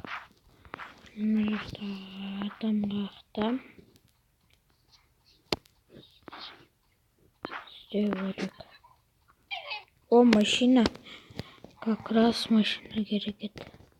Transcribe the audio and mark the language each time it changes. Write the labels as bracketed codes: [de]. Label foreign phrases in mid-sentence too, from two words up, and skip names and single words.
[kk] Мына жақта адамға ақтам. Істеу керек. О, машина. [ru] Как раз [kk] машина керек еді.